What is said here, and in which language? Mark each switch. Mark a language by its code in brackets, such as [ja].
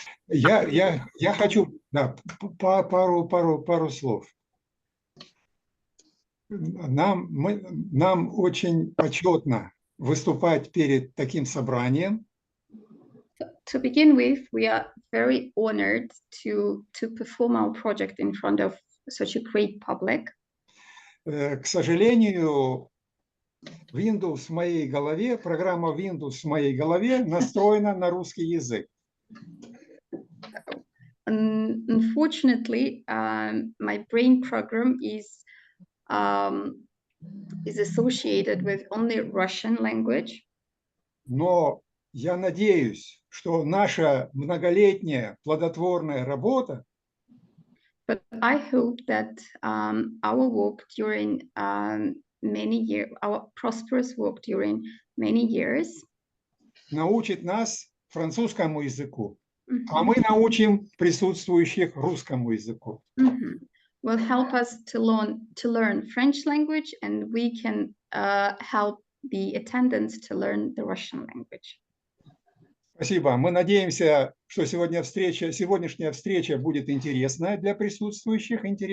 [ru] Я хочу, да, пару слов. Нам очень почетно выступать перед таким собранием. [en] To begin with, we are very honored to perform our project in front of such a great public. [ru] К сожалению, Windows в моей голове, программа Windows в моей голове настроена на русский язык. [en] Unfortunately, my brain program is associated with only Russian language. [ru] Но я надеюсь, что наша многолетняя плодотворная работа [en] But I hope that our work during many years, our prosperous work during many years, [ru] научит нас французскому языку, а мы научим присутствующих русскому языку. [en] will help us to learn French language, and we can help the attendants to learn the Russian language. [ru] Спасибо. Мы надеемся, что сегодняшняя встреча будет интересна для присутствующих.